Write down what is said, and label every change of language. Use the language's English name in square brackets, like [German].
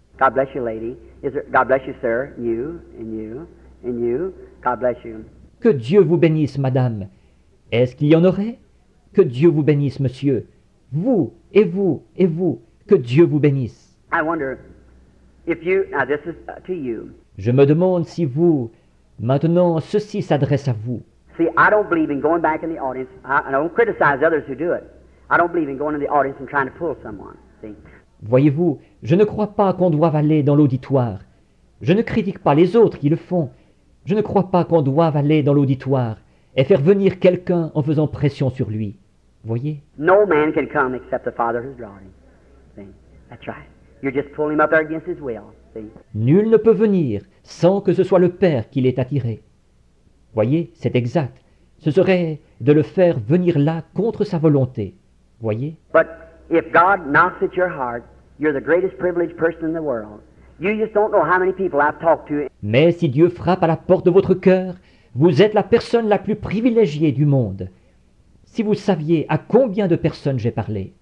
[English] God bless you, lady. God bless you, sir. You, and you, and you. God bless you. [French] Que Dieu vous bénisse, madame. Est-ce qu'il y en aurait? Que Dieu vous bénisse, monsieur. Vous, et vous, et vous. Que Dieu vous bénisse. [English] I wonder if you, now this is to you. [French] Je me demande si vous, maintenant, ceci s'adresse à vous. [English] See, I don't believe in going back in the audience. I don't criticize others who do it. I don't believe in going in the audience and trying to pull someone. See? [French] Voyez-vous, je ne crois pas qu'on doive aller dans l'auditoire. Je ne critique pas les autres qui le font. Je ne crois pas qu'on doive aller dans l'auditoire et faire venir quelqu'un en faisant pression sur lui. Voyez? [English] No man can come except the Father who's drawn him. See? That's right. You're just pulling him up there against his will. See? [French] Nul ne peut venir sans que ce soit le Père qui l'ait attiré. Voyez, c'est exact. Ce serait de le faire venir là contre sa volonté. Voyez? [English] But if God knocks at your heart, you're the greatest privileged person in the world. You just don't know how many people I've talked to. [French] Mais si Dieu frappe à la porte de votre cœur, vous êtes la personne la plus privilégiée du monde. Si vous saviez à combien de personnes j'ai parlé.